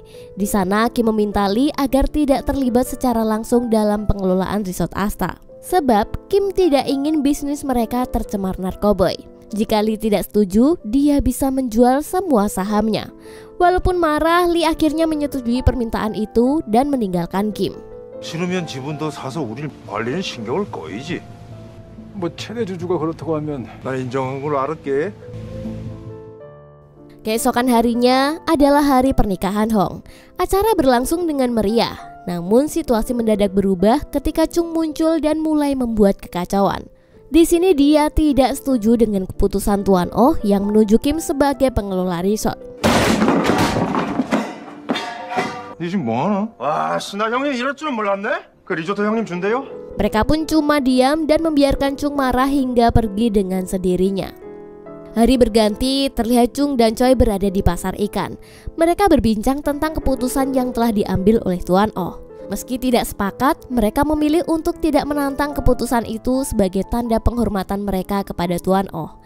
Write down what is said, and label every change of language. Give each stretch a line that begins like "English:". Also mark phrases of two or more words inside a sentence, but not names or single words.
Indonesian: Di sana Kim meminta Lee agar tidak terlibat secara langsung dalam pengelolaan Resort Astra. Sebab Kim tidak ingin bisnis mereka tercemar narkoboy. Jika Lee tidak setuju, dia bisa menjual semua sahamnya. Walaupun marah, Lee akhirnya menyetujui permintaan itu dan meninggalkan Kim.
Korean: 싫으면 지분도 사서 우릴 말리는 신경을 꺼이지. 뭐 최대 주주가 그렇다고 하면 난 인정한 걸로 알았게.
Indonesian: Keesokan harinya adalah hari pernikahan Hong. Acara berlangsung dengan meriah. Namun situasi mendadak berubah ketika Chung muncul dan mulai membuat kekacauan. Di sini dia tidak setuju dengan keputusan Tuan Oh yang menunjuk Kim sebagai pengelola resort.
Korean: 니 지금 뭐하나? 와, 신하 형님 이럴 줄은 몰랐네? 그 리조트 형님 준대요?
Indonesian: Mereka pun cuma diam dan membiarkan Chung marah hingga pergi dengan sendirinya. Hari berganti, terlihat Chung dan Choi berada di pasar ikan. Mereka berbincang tentang keputusan yang telah diambil oleh Tuan Oh. Meski tidak sepakat, mereka memilih untuk tidak menantang keputusan itu sebagai tanda penghormatan mereka kepada Tuan Oh.